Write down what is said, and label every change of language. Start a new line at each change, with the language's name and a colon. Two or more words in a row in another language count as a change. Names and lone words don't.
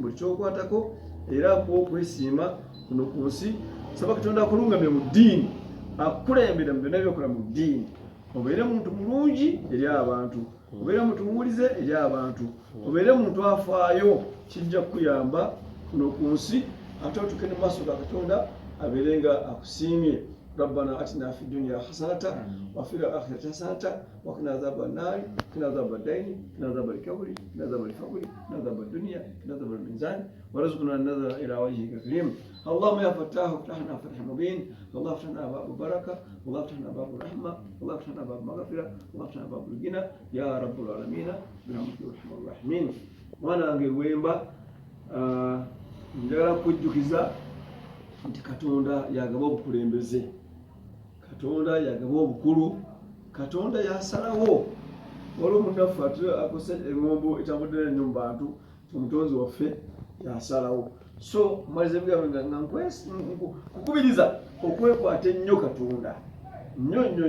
Ganda: buli kyokwatako era akuwa okwesiima kuno ku nsi saba katonda akulungamye mu ddiini akulembera mu byonna byokola mu ddiini obeere muntu mulungi eri abantu obeere muntu muwulize eri abantu obeere muntu afaayo kijja kukuyamba kuno ku nsi ate otuuke ne maaso ga katonda abeere nga akusiimye ربنا
Arabic: اتنا في الدنيا حسنه وفي الاخره حسنه وقنا عذاب النار قنا عذاب الدين قنا عذاب القبر قنا عذاب الفقر قنا عذاب الدنيا قنا عذاب الميزان وارزقنا النظر الى وجهك الكريم اللهم يا فتاح افتحنا فتح مبين اللهم افتحنا باب البركه اللهم افتحنا باب الرحمه اللهم افتحنا باب المغفره اللهم افتحنا باب الغنى يا رب العالمين برحمتك يا ارحم الراحمين وانا ngewemba
Ganda: njagala kujjukiza nti katonda yagaba obukulembeze katonda yagaba obukulu katonda yasalawo waliwo munaffe akose engombo etambudde nnyo mu bantu omutonzi waffe yasalawo so malize bigambo nga nkukubiriza okwekwata ennyo katonda nnyo